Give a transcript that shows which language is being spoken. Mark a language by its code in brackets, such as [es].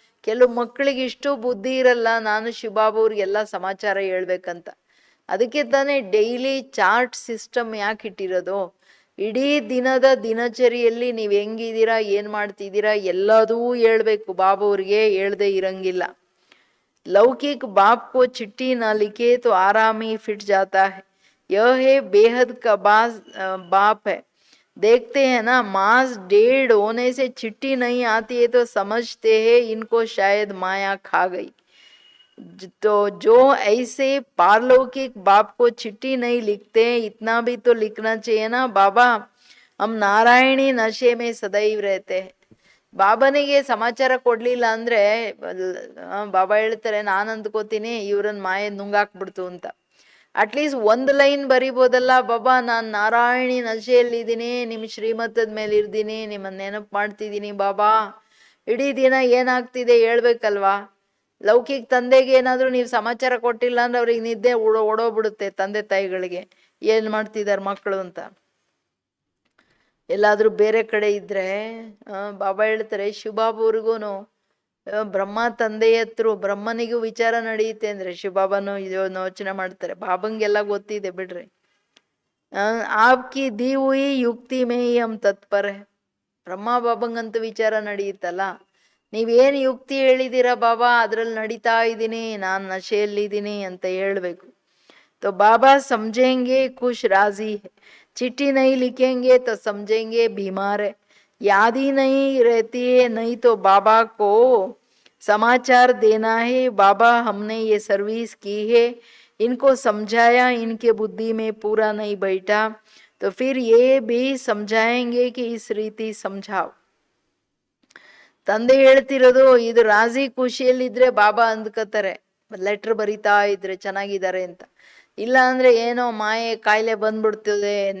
[kn] ಕೆಲವು ಮಕ್ಕಳಿಗೆ ಇಷ್ಟು ಬುದ್ಧಿ ಇರಲ್ಲ, ನಾನು ಶಿವಬಾಬು ಅವ್ರಿಗೆಲ್ಲ ಸಮಾಚಾರ ಹೇಳ್ಬೇಕಂತ. ಅದಕ್ಕೆ ತಾನೇ ಡೈಲಿ ಚಾರ್ಟ್ ಸಿಸ್ಟಮ್ ಯಾಕೆ ಇಟ್ಟಿರೋದು. ಇಡೀ ದಿನದ ದಿನಚರಿಯಲ್ಲಿ ನೀವು ಹೆಂಗಿದ್ದೀರಾ, ಏನ್ ಮಾಡ್ತಿದ್ದೀರಾ ಎಲ್ಲದೂ ಹೇಳ್ಬೇಕು. ಬಾಬು ಅವ್ರಿಗೆ ಹೇಳ್ದೆ ಇರಂಗಿಲ್ಲ. [hi] लौकिक बाप को चिट्ठी ना लिखे तो आराम ही फिट जाता है. यह है बेहद का बाप है. देखते हैं ना, मास 1.5 होने से चिट्ठी नहीं आती है तो समझते हैं इनको शायद माया खा गई. तो जो ऐसे पारलौकिक बाप को चिट्ठी नहीं लिखते, इतना भी तो लिखना चाहिए ना. बाबा हम नारायणी नशे में सदैव रहते हैं. [kn] ಬಾಬನಿಗೆ ಸಮಾಚಾರ ಕೊಡ್ಲಿಲ್ಲ ಅಂದ್ರೆ ಬಾಬಾ ಹೇಳ್ತಾರೆ, ನಾನು ಅಂದ್ಕೋತೀನಿ ಇವ್ರನ್ನ ಮಾಯೆ ನುಂಗಾಕ್ಬಿಡ್ತು ಅಂತ. At least 1 line ಬರಿಬೋದಲ್ಲ. ಬಾಬಾ ನಾನು ನಾರಾಯಣಿ ನಶೆಯಲ್ಲಿದ್ದೀನಿ, ನಿಮ್ಮ ಶ್ರೀಮತದ ಮೇಲೆ ಇರ್ತೀನಿ, ನಿಮ್ಮನ್ನ ನೆನಪು ಮಾಡ್ತಿದ್ದೀನಿ ಬಾಬಾ. ಇಡೀ ದಿನ ಏನಾಗ್ತಿದೆ ಹೇಳ್ಬೇಕಲ್ವಾ. ಲೌಕಿಕ ತಂದೆಗೆ ಏನಾದ್ರು ನೀವು ಸಮಾಚಾರ ಕೊಟ್ಟಿಲ್ಲ ಅಂದ್ರೆ ಅವ್ರಿಗೆ ನಿದ್ದೆ ಓಡೋಗ್ಬಿಡುತ್ತೆ. ತಂದೆ ತಾಯಿಗಳಿಗೆ ಏನ್ ಮಾಡ್ತಿದಾರ ಮಕ್ಕಳು ಅಂತ. ಎಲ್ಲಾದ್ರೂ ಬೇರೆ ಕಡೆ ಇದ್ರೆ ಬಾಬಾ ಹೇಳ್ತಾರೆ, ಶಿವಬಾಬು ಅವ್ರಿಗೂ ಬ್ರಹ್ಮ ತಂದೆಯ ಹತ್ರ ಬ್ರಹ್ಮನಿಗೂ ವಿಚಾರ ನಡೆಯುತ್ತೆ ಅಂದ್ರೆ ಶಿವಬಾಬಾನು ಯೋಚನೆ ಮಾಡ್ತಾರೆ. ಬಾಬಂಗೆಲ್ಲ ಗೊತ್ತಿದೆ ಬಿಡ್ರಿ. [hi] ಆಪ್ಕಿ ದಿ ಹುಯಿ ಯುಕ್ತಿ ಮೇ ಹಮ್ ತತ್ಪರ. [kn] ಬ್ರಹ್ಮ ಬಾಬಂಗಂತೂ ವಿಚಾರ ನಡೆಯುತ್ತಲ್ಲ. ನೀವೇನ್ ಯುಕ್ತಿ ಹೇಳಿದೀರಾ ಬಾಬಾ, ಅದ್ರಲ್ಲಿ ನಡೀತಾ ಇದ್ದೀನಿ, ನಾನ್ ನಶೆಯಲ್ಲಿದ್ದೀನಿ ಅಂತ ಹೇಳ್ಬೇಕು. [hi] तो बाबा समझेंगे खुश राजी है. चिट्ठी नहीं लिखेंगे तो समझेंगे बीमार है. याद ही नहीं रहती है, नहीं तो बाबा को समाचार देना है. बाबा हमने ये सर्विस की है, इनको समझाया, इनके बुद्धि में पूरा नहीं बैठा तो फिर ये भी समझाएंगे कि इस रीति समझाओ. [kn] ತಂದೆ ಹೇಳ್ತಿರೋದು ಇದು ರಾಜಿ ಖುಷಿಯಲ್ಲಿದ್ರೆ ಬಾಬಾ ಅಂದ್ಕೋತಾರೆ, ಲೆಟರ್ ಬರಿತಾ ಇದ್ರೆ ಚೆನ್ನಾಗಿದ್ದಾರೆ ಅಂತ. ಇಲ್ಲ ಅಂದ್ರೆ ಏನೋ ಮಾಯೆ ಕಾಯಿಲೆ ಬಂದ್ಬಿಡ್ತದೆ,